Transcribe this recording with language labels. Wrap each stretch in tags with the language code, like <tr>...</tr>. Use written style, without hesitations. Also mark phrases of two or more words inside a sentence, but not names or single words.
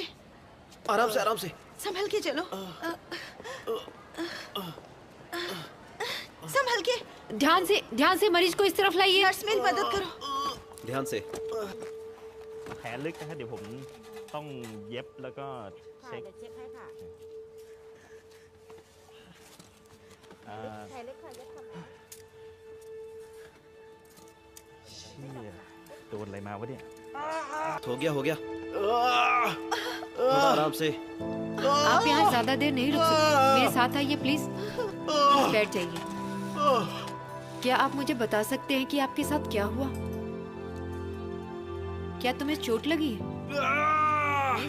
<hi>आराम से, आराम से। संभल के चलो। संभल के। ध्यान से मरीज को इस तरफ लाइए। नर्स मेरी मदद करो। ध्यान से।</hi> <th>แผลลึกนะฮะเดี๋ยวผม ต้องเย็บแล้วก็ ค่ะ เช็ค เดี๋ยวเช็คให้ค่ะ อ่า แผลเล็กค่ะเย็บค่ะหมอ เชี่ยโดนอะไรมาวะเนี่ย</th> <hi>हो गया थोड़ा आराम से। आप यहाँ ज्यादा देर नहीं रुक सकते, मेरे साथ आइए प्लीज। बैठ जाइए। क्या आप मुझे बता सकते हैं कि आपके साथ क्या हुआ? क्या तुम्हें चोट लगी है? Please?</hi>